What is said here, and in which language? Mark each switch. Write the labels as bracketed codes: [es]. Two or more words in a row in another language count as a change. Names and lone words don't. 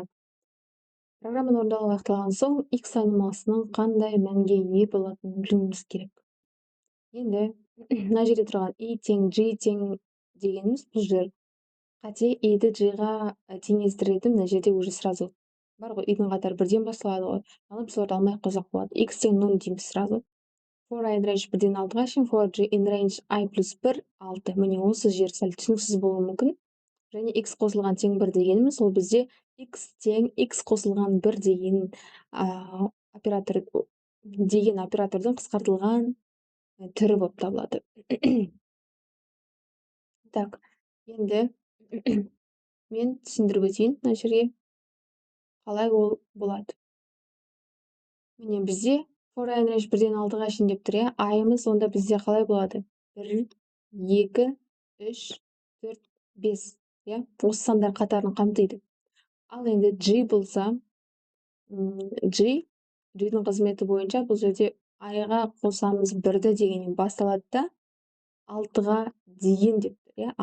[kk] Программаны орындалуы аяқталған соң x айнымалысының қандай мәнге ие болатынын білуіміз керек. Енді мына жерде тұрған i тең g тең дегеніміз бұл жер қате i-ді g-ға теңестіреді. Мына жерде [ru] уже сразу [kk] бар ғой, i-дің қатары бірден басталады ғой. Ал біз орда алмай қойсақ болады. x тең 0 дейміз сразу. [en] For i in range [kk] 1-ден 6-ға шейін, [en] for g in range i плюс 1 6. [kk] Міне осы жер сәл түсініксіз болуы мүмкін. Және x қосылған тең 1 дегеніміз ол бізде x тең x қосылған 1 деген оператордың қысқартылған түрі болып табылады. Так, енді мен түсіндіріп өтейін мына жерге қалай ол болады. Міне бізде [en] for i in range [kk] 1-ден 6-ға шейін деп тұр, иә. i-ымыз онда бізде қалай болады? 1, 2, 3, 4, 5, иә. Осы сандар қатарын қамтиды. Ал енді g болса, g-дің қызметі бойынша бұл жерде i-ға қосамыз 1-ді дегеннен басталады да 6-ға дейін деп тұр, иә.